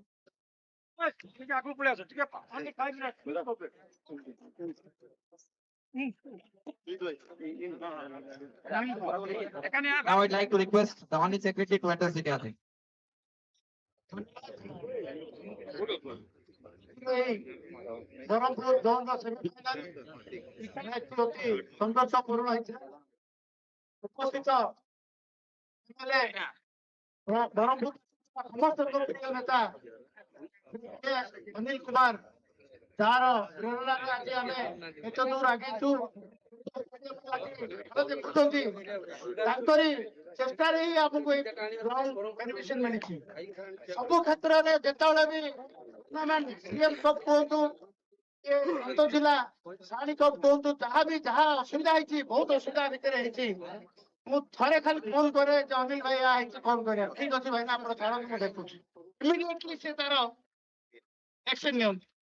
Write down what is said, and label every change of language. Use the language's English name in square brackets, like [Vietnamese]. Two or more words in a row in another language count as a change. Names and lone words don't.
[English] Now I'd like to request the Honorary Secretary to address the gathering. [Odia] berhampur zone ର [English] semifinal match [Odia] ଅତି ସଂଘର୍ଷପୂର୍ଣ୍ଣ ହେଇଥିଲା ଉପସ୍ଥିତ ଏମଏଲଏ berhampur ସମସ୍ତଙ୍କର ପ୍ରିୟ ନେତା ଅନିଲ କୁମାର ଯାହାର ପ୍ରେରଣାରେ ଆଜି ଆମେ ଏତେ ଦୂର ଆଗେଇଛୁ ଦେଖୁଛନ୍ତି ତାଙ୍କରି ଚେଷ୍ଟାରେ ହିଁ ଆମକୁ ଏଇ ବେନିଫିସିଆଲ ମିଳିଛି ସବୁ କ୍ଷେତ୍ରରେ ଯେତେବେଳେ ବି ଟୁର୍ଣ୍ଣାମେଣ୍ଟ ସିଏମ କପ୍ କୁହନ୍ତୁ ଜିଲ୍ଲା ସାହାଣୀ କପ୍ କୁହନ୍ତୁ ଯାହା ଅସୁବିଧା ହେଇଛି ବହୁତ ଅସୁବିଧା ଭିତରେ ହେଇଛି ମୁଁ ଥରେ ଖାଲି ଫୋନ କରେ ଯେ ଅନିଲ ଭାଇ ହେଇଛି ଫୋନ କରିବା ଠିକ ଅଛି ଭାଇ ନା ଆପଣ ଛାଡ଼ନ୍ତୁ ମୁଁ ଦେଖୁଛି ଇମିଡିଏଟଲି ସେ ତାର ଆକ୍ସନ ନିଅନ୍ତି